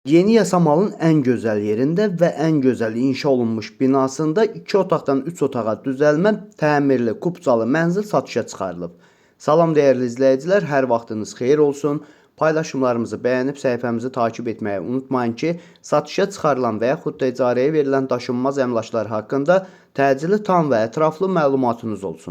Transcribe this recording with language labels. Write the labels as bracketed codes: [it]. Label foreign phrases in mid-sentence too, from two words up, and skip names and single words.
[tr] Yeni Yasamal'ın en güzel yerinde ve en güzel [az] inşa olunmuş binasında 2 otaqdan 3 otağa düzəlmə, təmirli, kubcalı mənzil satışa çıxarılıb. Salam değerli izləyicilər, hər vaxtınız xeyir olsun. Paylaşımlarımızı bəyənib səhifəmizi takip etməyi unutmayın ki, satışa çıxarılan və yaxud da icarəyə verilən daşınmaz əmlaklar haqqında təcili tam və ətraflı məlumatınız olsun.